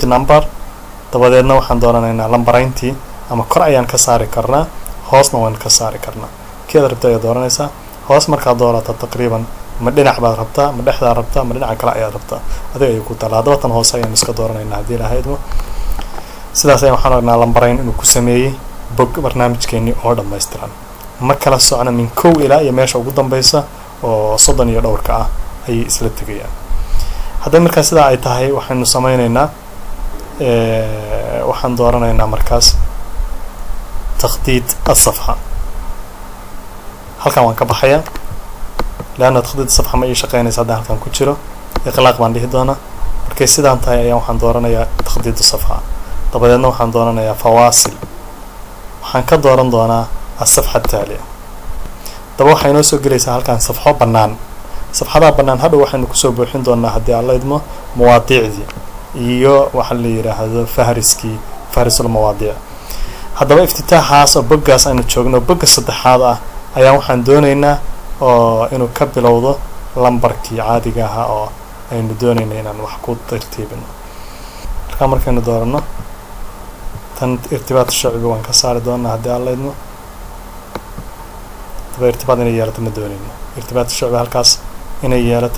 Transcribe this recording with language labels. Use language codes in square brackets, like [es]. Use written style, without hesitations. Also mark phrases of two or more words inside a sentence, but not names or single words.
[so] number dabadeedna waxaan dooranaynaa lambareyntii ama kor ayaan ka saari karnaa hoosna waan ka saari karnaa keeda rabta ayaa dooranaysaa hoos marka doorato taqriiban ma dhinac baad rabtaa ma dhexda rabtaa ma dhinaca kale ayaa rabtaa adiga ay ku talaado tan hoos ayaan iska dooranaynaa hadii Ilaahay idmo sidaas ayaan waxaan aragnaa lambareyn inuu ku sameeyay bog barnaamijkeeni oo dhameystiran ma kala socona min 1 ilaa iyo meesha ugu dambaysa oo 30 iyo dhowrka ah ay isla tagayaan. haddii markaa sida ay tahay waxaanu sameynaynaa waxaan dooranaynaa markaas [ar] تخطيط الصفحة [so] halkan waan ka baxayaa laana تخطيط الصفحة ma ay shaqeynaysaa hadaan halkan ku jiro iqlaaq baan dhihi doonaa markay sidaan tahay ayaan waxaan dooranayaa [ar] تخطيط الصفحة [so] dabadeedna waxaan dooranayaa فواصل waxaan ka dooran doonaa [ar] الصفحة التالية [so] daba waxay noo soo gelaysaa halkan safxo banaan safxada banaan hadhow waxaanu ku soo buuxin doonaa hadii Allah idmo mawaadiicdi iyo waxa la yiraahdo [ar] فهرس المواضيع. [so] haddaba iftitaaxaas oo boggaas aynu joogno bogga saddexaad ah ayaa waxaan doonaynaa oo inuu ka bilowdo lambarkii caadiga ah oo aynu doonaynaa inaan wax ku tartiibino markaanu doorano tan [ar] ارتباط شرعي [so] waan ka saari doonaa hadii Allah idmo irtibaat inay yeelato ma doonayno [ar] ارتباط شرعي [so] halkaas inay yeelato